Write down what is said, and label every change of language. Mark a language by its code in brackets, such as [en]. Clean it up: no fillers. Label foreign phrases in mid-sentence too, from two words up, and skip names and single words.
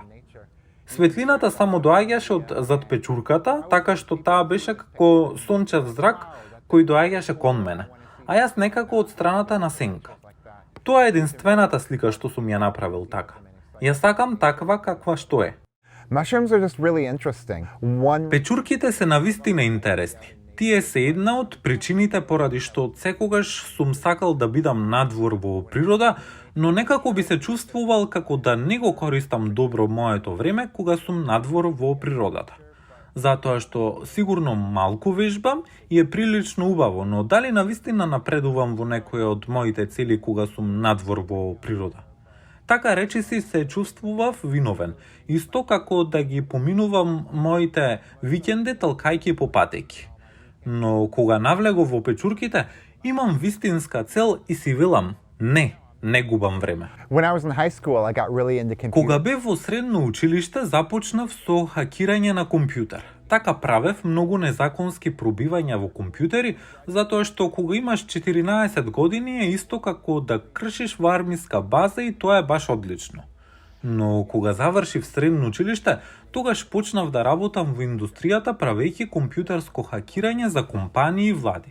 [mk] Светлината само доаѓаше од зад печурката, така што таа беше како сончев зрак кој доаѓаше кон мене, а јас некако од страната на сенка. Тоа е единствената слика што сум ја направил така. Ја сакам таква каква што е. [en] Mushrooms are just really interesting. One [mk] Печурките се навистина интересни. Тие се една од причините поради што од секогаш сум сакал да бидам надвор во природа, но некако би се чувствувал како да не го користам добро моето време кога сум надвор во природата. Затоа што сигурно малку вежбам и е прилично убаво, но дали навистина напредувам во некоја од моите цели кога сум надвор во природа? Така речиси се чувствував виновен, исто како да ги поминувам моите викенди талкајки по патеки. Но кога навлегов во печурките, имам вистинска цел и си велам: не губам време. [en] When I was in high school, I got really into computer. [mk] Кога бев во средно училиште, започнав со хакирање на компјутер. Така правев многу незаконски пробивања во компјутери, затоа што кога имаш 14 години е исто како да кршиш во армиска база и тоа е баш одлично. Но кога завршив средно училиште, тогаш почнав да работам во индустријата правејќи компјутерско хакирање за компании и влади.